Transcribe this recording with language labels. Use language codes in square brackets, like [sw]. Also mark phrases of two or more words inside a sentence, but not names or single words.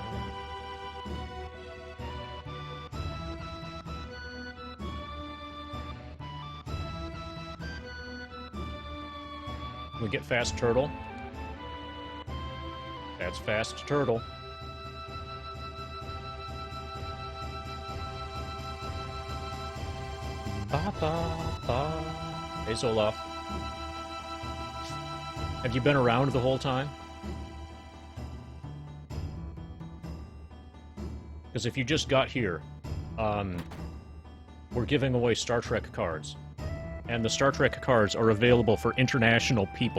[en] We get fast turtle. That's fast turtle. Ba ba ba. Hey Zoloff. Have you been around the whole time? Because if you just got here, we're giving away Star Trek cards. And the Star Trek cards are available for international people.